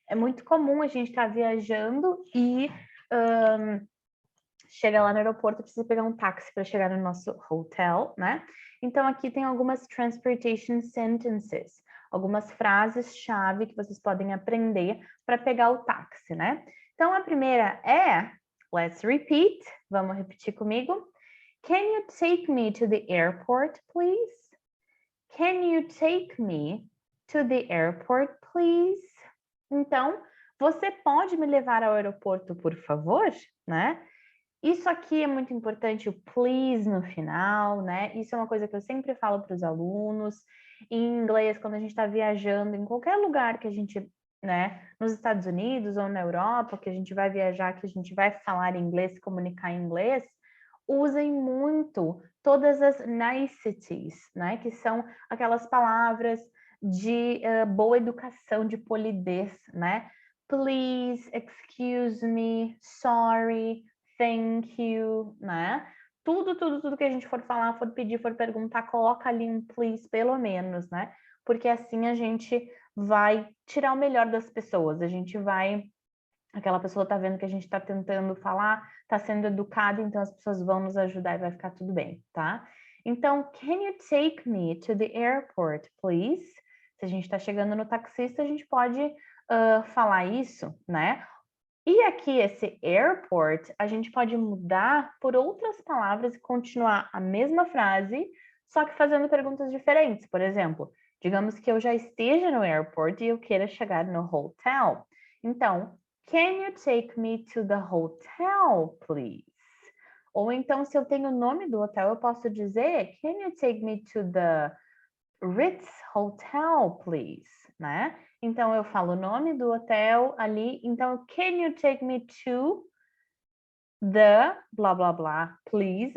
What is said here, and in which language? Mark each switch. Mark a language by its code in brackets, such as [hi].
[pt] É muito comum a gente estar viajando e chega lá no aeroporto, precisa pegar um táxi para chegar no nosso hotel, né? Então aqui tem algumas transportation sentences, algumas frases-chave que vocês podem aprender para pegar o táxi, né? Então a primeira é, [en] let's repeat, [pt] vamos repetir comigo. [en] Can you take me to the airport, please? Can you take me to the airport, please? [pt] Então, você pode me levar ao aeroporto, por favor, né? Isso aqui é muito importante, o please no final, né? Isso é uma coisa que eu sempre falo para os alunos. Em inglês, quando a gente está viajando, em qualquer lugar que a gente, né, nos Estados Unidos ou na Europa, que a gente vai viajar, que a gente vai falar inglês, comunicar em inglês, usem muito todas as niceties, né? Que são aquelas palavras de boa educação, de polidez, né? Please, excuse me, sorry, thank you, né? Tudo que a gente for falar, for pedir, for perguntar, coloca ali um please, pelo menos, né? Porque assim a gente vai tirar o melhor das pessoas, a gente vai aquela pessoa está vendo que a gente está tentando falar, está sendo educada, então as pessoas vão nos ajudar e vai ficar tudo bem, tá? [en] Então, can you take me to the airport, please? [pt] Se a gente está chegando no taxista, a gente pode falar isso, né? E aqui, esse airport, a gente pode mudar por outras palavras e continuar a mesma frase, só que fazendo perguntas diferentes. Por exemplo, digamos que eu já esteja no airport e eu queira chegar no hotel. [en] Então, can you take me to the hotel, please? [pt] Ou então, se eu tenho o nome do hotel, eu posso dizer, [en] can you take me to the Ritz Hotel, please, [pt] né? Então, eu falo o nome do hotel ali. Então, [en] can you take me to the blá, blá, blá, please?